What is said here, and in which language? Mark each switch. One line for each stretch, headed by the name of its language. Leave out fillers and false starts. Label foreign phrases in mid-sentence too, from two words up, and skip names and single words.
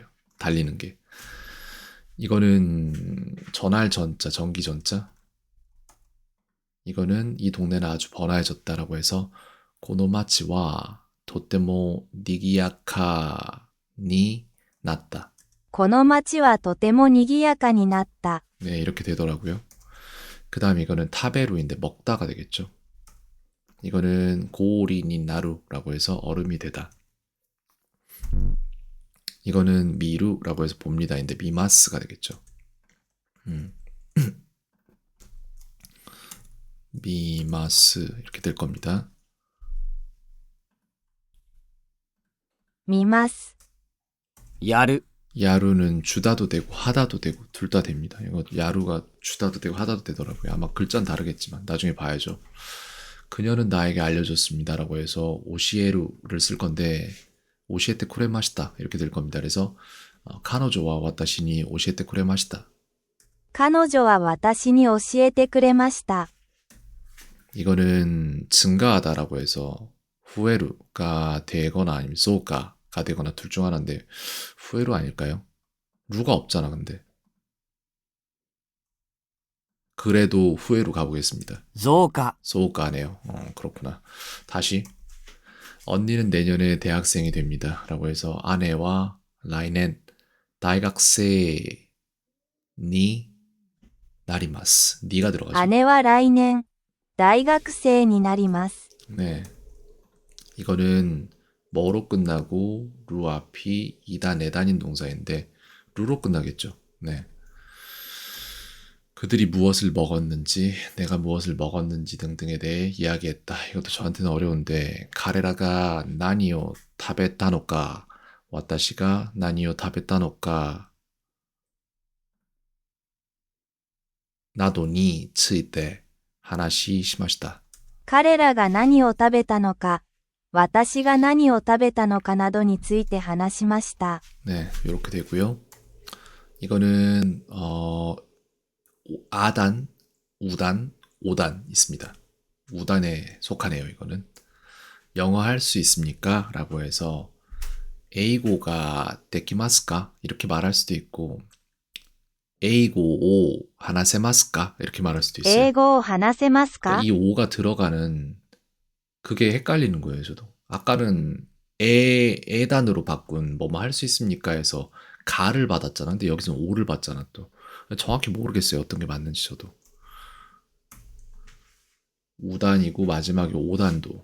Korean: 달리는 게. 이거는 전할 전자, 전기 전자. 이거는 이 동네는 아주 번화해졌다라고 해서
Japanese: この街はとても賑やかになった. この街はとても賑やかになった。
Korean: 네, 이렇게 되더라고요. 그 다음 이거는 타베루인데 먹다가 되겠죠. 이거는 고리니 나루라고 해서 얼음이 되다. 이거는 미루라고 해서 봅니다인데 미마스가 되겠죠. 미마스 이렇게 될 겁니다.
Japanese: 見ます。やる、
Korean: 야루는 주다도 되고 하다도 되고 둘 다 됩니다. 이거 야루가 주다도 되고 하다도 되더라고요. 아마 글자는 다르겠지만 나중에 봐야죠. 그녀는 나에게 알려줬습니다라고 해서 오시에루를 쓸 건데
Japanese: 教えてくれました
Korean: 이렇게 될 겁니다.
Japanese: 그래서 彼女は私に教えてくれました. 彼女は私に教えてくれました。
Korean: 이거는 증가하다라고 해서 후에루가 되거나 아니면 소가가 되거나 둘 중 하나인데 후에루 아닐까요? 루가 없잖아 근데. 그래도 후에루 가보겠습니다.
Japanese: 増加、
Korean: 소가네요. 그렇구나. 다시 언니는 내년에 대학생이 됩니다.
Japanese: 라고 해서 姉は来年大学生になります.
Korean: 니가 들어가죠.
Japanese: 姉は来年、大学生になります。
Korean: 네. 이거는 뭐로 끝나고 루 앞이 2단, 4단인 동사인데 루로 끝나겠죠. 네. 그들이 무엇을 먹었는지, 내가 무엇을 먹었는지 등등에 대해 이야기했다. 이것도 저한테는 어려운데
Japanese: 彼らが何を食べたのか私が何を食べたのかなどについて話しました。彼らが何を食べたのか、私が何を食べたのかなどについて話しました。
Korean: 네, 이렇게 되고요. 이거는 아단, 우단, 오단 있습니다. 우단에 속하네요. 이거는 영어 할 수 있습니까? 라고 해서
Japanese: 英語ができますか?
Korean: 이렇게 말할 수도 있고
Japanese: 英語を話せますか?
Korean: 이렇게 말할 수도
Japanese: 英
Korean: 있어요.
Japanese: 語を話せますか
Korean: 그러니까 이 오가 들어가는 그게 헷갈리는 거예요. 저도 아까는 에단으로 바꾼 뭐 할 수 있습니까? 해서 가를 받았잖아. 근데 여기서는 오를 받잖아 또. 정확히 모르겠어요. 어떤 게 맞는지 저도. 우단이고 마지막에 오단도.